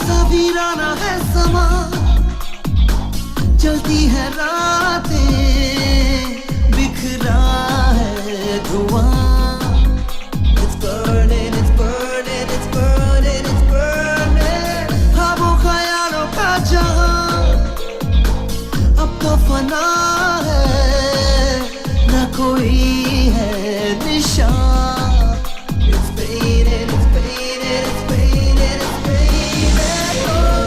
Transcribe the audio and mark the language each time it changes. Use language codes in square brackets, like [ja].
[hi] वीराना है समा, चलती है रातें, बिखरा है धुआं। [en] It's burning, it's burning, it's burning, it's burning। [hi] ख्वाबों ख्यालों का जहां अब तो फना है, न कोई है निशान। [en] It's fading, it's fading, it's fading, it's fading।